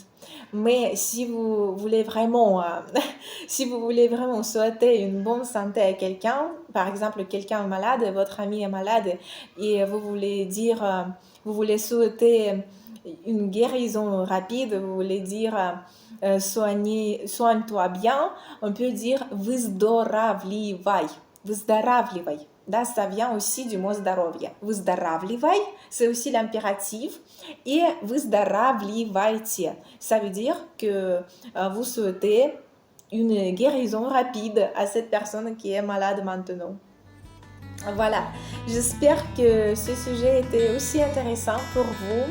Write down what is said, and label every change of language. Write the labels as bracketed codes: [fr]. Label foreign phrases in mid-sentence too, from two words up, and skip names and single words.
[fr] Mais si vous voulez vraiment, si vous voulez vraiment souhaiter une bonne santé à quelqu'un, par exemple quelqu'un est malade, votre ami est malade, et vous voulez dire, vous voulez souhaiter une guérison rapide, vous voulez dire soigne-toi bien, on peut dire выздоравливай. [ru] Выздоравливай. Да, [fr] ça vient aussi du mot здоровье. [ru] Выздоравливай, [fr] c'est aussi l'impératif. Et выздоравливайте, ça veut dire que vous souhaitez une guérison rapide à cette personne qui est malade maintenant. Voilà, j'espère que ce sujet était aussi intéressant pour vous.